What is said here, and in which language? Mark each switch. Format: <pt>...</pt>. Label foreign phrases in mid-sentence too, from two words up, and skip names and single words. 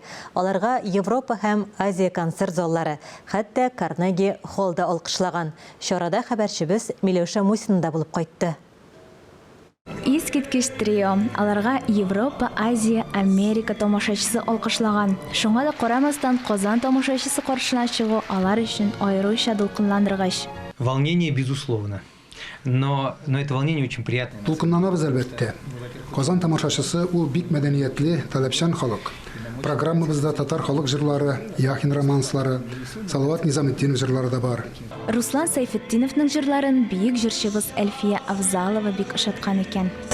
<tt>Аларга Европа һәм Азия концерт заллары, хәтта Карнеги холлда алкышлаган. Чарада хәбәрчебез Миләүшә Мусина да булып кайтты. Искиткеч трио. Аларга Европа, Азия, Америка тамашачысы алкышлаган. Шуңа да карамастан Казан тамашачысы каршына чыгу алар өчен аеруча дулкынландыргыч.</tt> <ru>Волнение, безусловно. Но это волнение очень приятное.</ru> <tt>Дулкынланабыз әлбәттә. Казан тамашачысы ул бик мәдәниятле, таләпчән халык. Программабызда татар халык җырлары, Яхин романслары, Салават Низаметдинов җырлары да бар. Руслан Сайфетдиновның җырларын бийек җырчыбыз Әлфия Авзалова бик ошаткан икән.</tt>